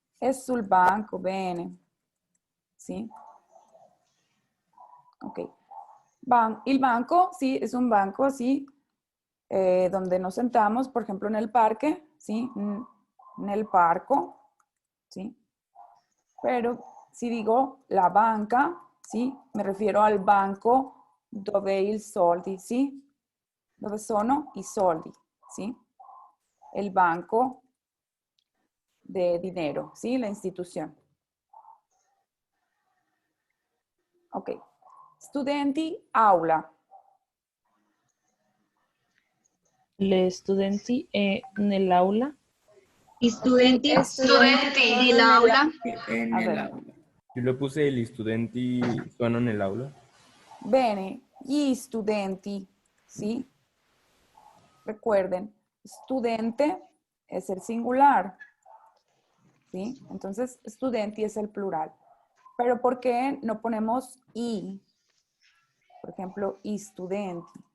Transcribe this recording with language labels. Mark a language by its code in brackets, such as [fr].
[it] È sul banco, bene. [es] ¿Sí? Ok. El banco, sí, es un banco, sí, donde nos sentamos, por ejemplo, en el parque, sí, en el parco, sí. Pero si digo la banca, sí, me refiero al banco [it] dove i soldi, [es] sí, [it] dove sono i soldi, [es] sí. El banco de dinero, sí, la institución. [it] Ok. Studenti aula. Le studenti nell'aula. Gli studenti Studenti nell'aula. [es] En A el ver. aula. [it] Io [es] le puse [it] gli studenti suonano nell'aula. Bene, gli studenti, [es] ¿sí? Recuerden, studente es el singular, ¿sí? Entonces, studenti es el plural. Pero ¿por qué no ponemos i? Por ejemplo, i studenti.